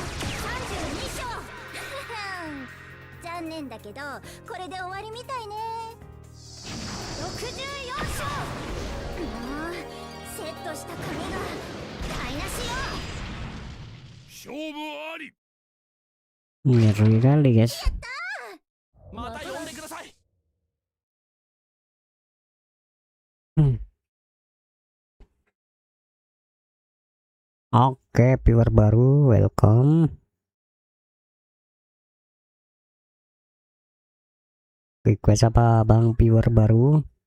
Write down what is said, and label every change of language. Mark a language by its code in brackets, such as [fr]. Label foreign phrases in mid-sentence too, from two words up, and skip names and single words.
[ja] 残念だけどこれで終わりみたいね。64勝。もうセットした髪が台無しよ。勝負あり。 [id] Ngeri kali guys. [ja] また呼んでください。 [id] Oke, viewer baru, welcome. Request apa bang viewer baru?